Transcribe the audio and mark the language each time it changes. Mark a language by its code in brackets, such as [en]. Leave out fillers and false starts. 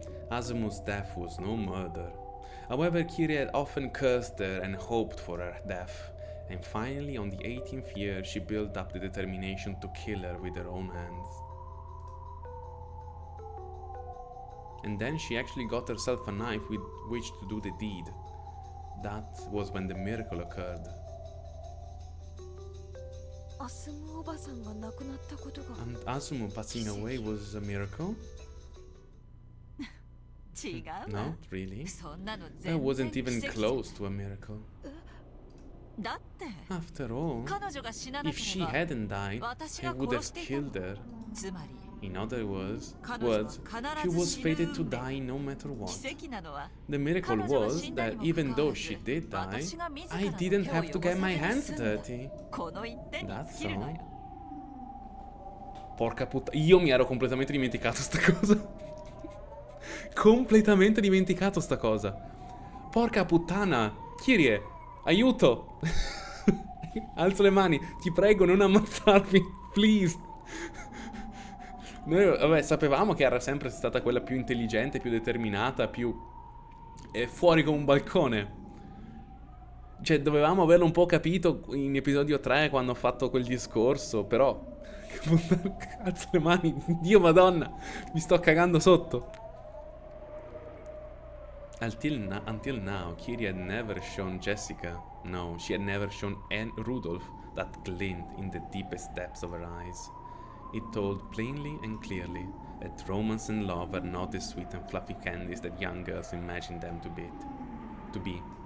[en] Azumo's death was no murder. However, Kiria had often cursed her and hoped for her death, and finally on the 18th year she built up the determination to kill her with her own hands. And then she actually got herself a knife with which to do the deed. That was when the miracle occurred. [ja] アスムおばさんが亡くなったことが [en] And Azumo passing away was a miracle? Not really. That wasn't even close to a miracle. After all, if she hadn't died, I would have killed her. In other words, she was fated to die no matter what. The miracle was that even though she did die, I didn't have to get my hands dirty. That's all. [it] Porca puttana, io mi ero completamente dimenticato sta cosa. Completamente dimenticato sta cosa. Porca puttana, Kirie, aiuto. Alzo le mani, ti prego non ammazzarmi, please. Noi, vabbè, sapevamo che era sempre stata quella più intelligente, più determinata, più fuori come un balcone. Cioè, dovevamo averlo un po' capito in episodio 3 quando ho fatto quel discorso, però... Alzo le mani, Dio madonna, mi sto cagando sotto. [en] Until now, Kiria had never shown Jessica, no, she had never shown Rudolph that glint in the deepest depths of her eyes. It told plainly and clearly that romance and love are not the sweet and fluffy candies that young girls imagine them to be.